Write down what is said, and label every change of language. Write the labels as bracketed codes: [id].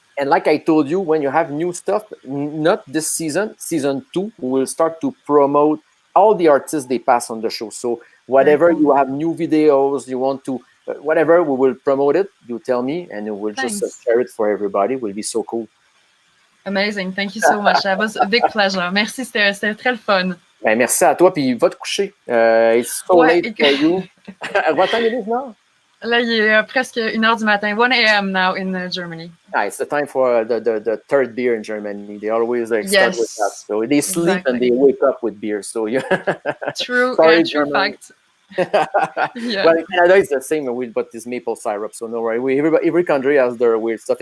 [en] And like I told you, when you have new stuff, not this season, season 2, we will start to promote all the artists they pass on the show. So whatever you have new videos, you want to, whatever, we will promote it. You tell me, and we will just share it for everybody. It will be so cool. Amazing. Thank you so much. That was a big pleasure. [fr] Merci, c'était très le fun. Ben, merci à toi, puis va te coucher. [en] It's so late for you. What time it is now? [fr] Là, il est presque 1h du matin. [en] 1 a.m. now in Germany. Ah, it's the time for the third beer in Germany. They always like start with that. Yes. So they sleep and they wake up with beer. So yeah. True. Sorry, True German. fact. Yeah. Well, in Canada it's the same with but this maple syrup. So no worry. Every country has their weird stuff.